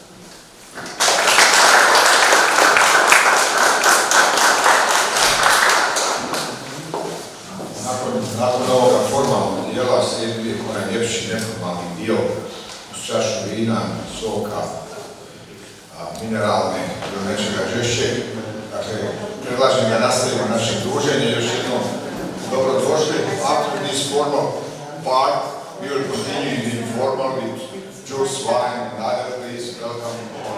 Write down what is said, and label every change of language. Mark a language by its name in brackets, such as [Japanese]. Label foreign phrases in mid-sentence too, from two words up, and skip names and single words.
[Croatian] Nakon ovoga formalnog dijela slijedi onaj ljepši neformalni dio uz čašu vina, soka, mineralne ili nečega žešće. Dakle, predlažem da nastavimo naše druženje. Još jednom dobrodošli. [English] After this formal part, we will continue in informal with juice, wine and other. Please welcome